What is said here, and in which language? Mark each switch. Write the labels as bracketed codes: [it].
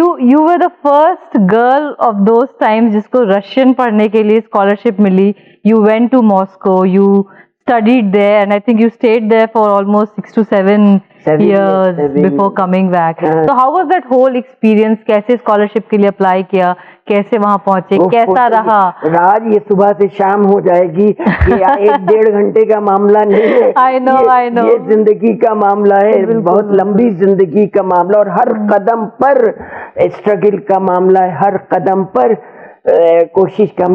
[en] you were the first girl of those times [hi] जिसको Russian पढ़ने के लिए scholarship milli. [en] You went to Moscow, you studied there, and I think you stayed there for almost 6 to 7 years before coming back. So how was that whole experience? [hi] कैसे scholarship के लिए apply किया, कैसे वहां पहुंचे, कैसा रहा? राज, ये सुबह से शाम हो जाएगी, ये 1-1.5 घंटे का मामला नहीं है। [en] I know. [hi] ये जिंदगी का मामला है, बहुत लंबी जिंदगी का मामला, और हर कदम पर स्ट्रगल का मामला है, हर कदम पर कोशिश का।